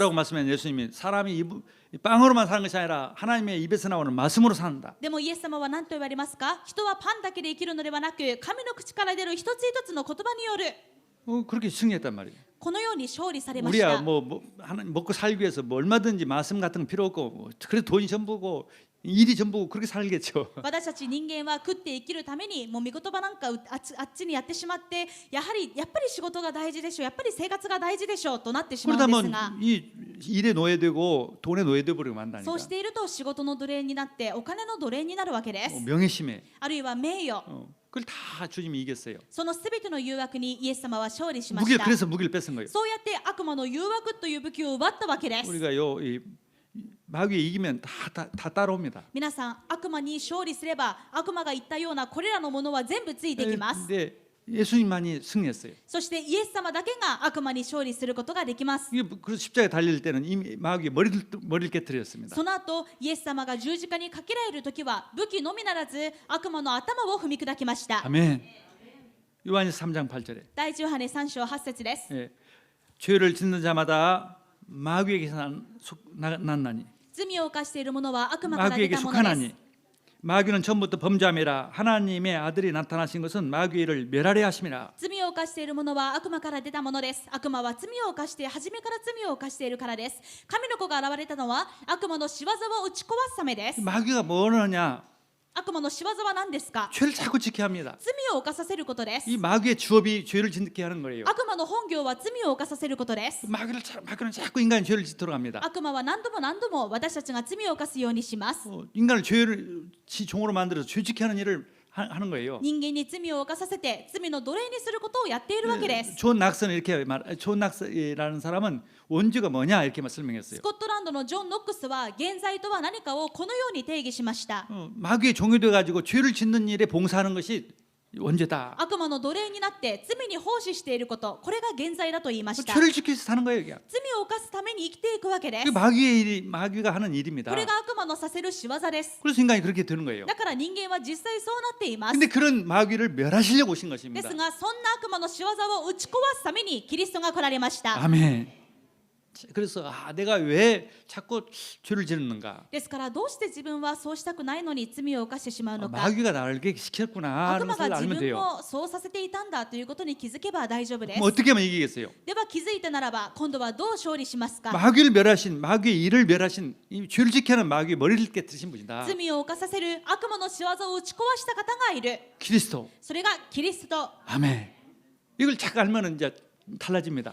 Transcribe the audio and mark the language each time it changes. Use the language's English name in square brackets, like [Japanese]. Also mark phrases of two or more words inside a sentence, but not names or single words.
[Korean] 뭐라고 말씀하면 예수님이 사람이 빵으로만 사는 것이 아니라 하나님의 입에서 나오는 말씀으로 산다. [Japanese] でもイエス様は何と言われますか？人はパンだけで生きるのではなく神の口から出る一つ一つの言葉による。 [Korean] 그렇게 승리했단 말이에요. [Japanese] このように勝利されまし [Korean] 우리야 [Japanese] た。 [Korean] 하나 먹고 살기 위해서 뭐 얼마든지 말씀 같은 거 필요 없고 그래도 돈이 전부고 일이 전부고 그렇게 살겠죠. [Japanese] 私たち人間は食って生きるためにもう御言葉なんかあっちにやってしまってやっぱり仕事が大事でしょうやっぱり生活が大事でしょうとなってしまうんです [Korean] 그러다면 [Japanese] が [Korean] 이 일에 노예되고 돈에 노예돼 버리고 만다니까. [Japanese] そうしていると仕事の奴隷になってお金の奴隷になるわけです。 [Korean] 명예심에 [Japanese] あるいは名誉 [Korean] 그걸 다 주님이 이겼어요. [Japanese] そのすべての誘惑にイエス様は勝利しまし [Korean] 무기를 [Japanese] た。 [Korean] 그래서 무기를 뺏은 거예요. [Japanese] そうやって悪魔の誘惑という武器を奪ったわけです。 [Korean] 우리가요 이 마귀에 이기면 다 따라옵니다. [Japanese] 皆さん悪魔に勝利すれば悪魔が言ったようなこれらのものは全部ついてきます。 [Korean] 근데 예수님만이 승리했어요. [Japanese] そしてイエス様だけが悪魔に勝利することができます。 [Korean] 그래서 십자가에 달릴 때는 이미 마귀의 머리를 깨뜨렸습니다. [Japanese] その後イエス様が十字架にかけられるときは武器のみならず悪魔の頭を踏み砕きました。 [Korean] 아멘. 요한일서 3장 8절에 [Japanese] 第一ヨハネ3章8節です。 [Korean] 예, 죄를 짓는 자마다 마귀에게서 났나니 [Japanese] 罪を犯している者は悪魔から出 [Korean] 마귀에게 [Japanese] たものです。 [Korean] 속하나니 마귀는 처음부터 범죄함이라 하나님의 아들이 나타나신 것은 마귀를 멸하려 하심이라. [Japanese] 罪を犯している者は悪魔から出たものです。悪魔は罪を犯して初めから罪を犯しているからです。神の子が現れたのは悪魔の仕業を打ち壊すためです。 [Korean] 마귀가 뭘 하느냐? [Japanese] 悪魔の仕業は何ですか？ [Korean] 죄를 자꾸 지게 합니다. [Japanese] 罪を犯させることです。 [Korean] 이 마귀의 주업이 죄를 짓게 하는 거예요. [Japanese] 悪魔の本業は罪を犯させることです。 [Korean] 마귀는 자꾸 인간이 죄를 짓도록 합니다. [Japanese] 悪魔は何度も何度も私たちが罪を犯すようにします。 [Korean] 인간을 죄를 지 종으로 만들어서 죄짓게 하는 일을 하는 거예요. [Japanese] 人間に罪を犯させて罪の奴隷にすることをやっているわけです。 [Korean] 존 낙스는 이렇게 존 낙스라는 사람은 원죄가 뭐냐 이렇게 [Japanese] ス [Korean] 설명했어요. [Japanese] コットランドのジョン・ノックスは現在とは何かをこのように定義しました。 [Korean] 마귀의 종이 가지고 죄를 짓는 일에 봉사하는 것이 원죄다. [Japanese] 悪魔の奴隷になって罪に奉仕していること、これが現在だと言いました。 [Korean] 죄를 지키면서 사는 거예요. 이게. [Japanese] 罪を犯すために生きていくわけで [Korean] 그 [Japanese] す。 [Korean] 마귀의 일이 마귀가 하는 일입니다. [Japanese] これが悪魔のさせる仕業です。 [Korean] 그래서 인간이 그렇게 되는 거예요. [Japanese] だから人間は実際そうなっています。 [Korean] 근데 그런 마귀를 멸하시려고 오신 [Japanese] で [Korean] 것입니다. [Japanese] すが、そんな悪魔の仕業を打ち壊すためにキリストが来られました。 [Korean] 아멘. 그래서 내가 왜 자꾸 죄를 짓는가? [Japanese] ですからどうして自分はそうしたくないのに罪を犯してしまうのか。 [Korean] 마귀가 나를 그렇게 시켰구나 [Japanese] 悪 [Korean] 하는 [Japanese] 魔 [Korean] 것을 [Japanese] が自 [Korean] 알면 [Japanese] 分 [Korean] 돼요. [Japanese] をそうさせていたんだということに気づけば大丈夫です。 [Korean] 뭐 어떻게 하면 이기겠어요? [Japanese] では気づいたならば今度はどう勝利しますか。 [Korean] 마귀를 멸하신 마귀의 일을 멸하신 이 죄를 지키는 마귀의 머리를 깨뜨리신 분이다. [Japanese] 罪を犯させる悪魔の仕業を打ち壊した方がいる。 [Korean] 그리스도. [Japanese] それがキリスト。 [Korean] 아멘. 이걸 잘 알면 이제 달라집니다.